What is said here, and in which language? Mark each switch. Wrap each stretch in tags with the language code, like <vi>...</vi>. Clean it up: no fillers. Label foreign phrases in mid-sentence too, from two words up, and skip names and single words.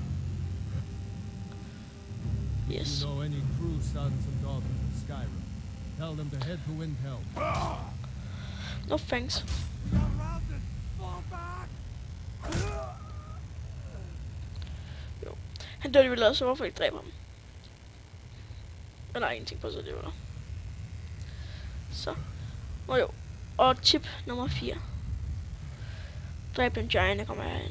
<en>Yes. You know any true sons and daughters of Skyrim? Tell them to head to Windhelm. No thanks. Surrounded! Fall back!</en> <da>Jo. Han dør vel også, hvorfor ikke dræbe ham? Der er ingenting på sig, det var der. Så. Og jo. Og tip nummer 4. Dræb den giant, der kommer herind.</da>